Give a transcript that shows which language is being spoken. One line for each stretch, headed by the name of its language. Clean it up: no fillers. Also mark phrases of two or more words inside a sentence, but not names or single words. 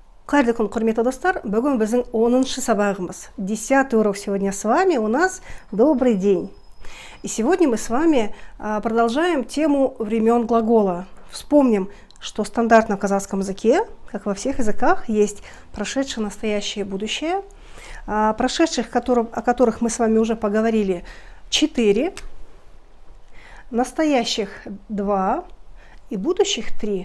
Kazakh: Қайырлы күн, құрметті достар. Бүгін біздің 10-шы сабағымыз.
Russian: 10-й урок сегодня с вами. У нас добрый день. И сегодня мы с вами продолжаем тему времен глагола. Вспомним, что стандартно в казахском языке, как во всех языках, есть прошедшее, настоящее и будущее. Прошедших, о которых мы с вами уже поговорили, 4, настоящих 2 и будущих 3.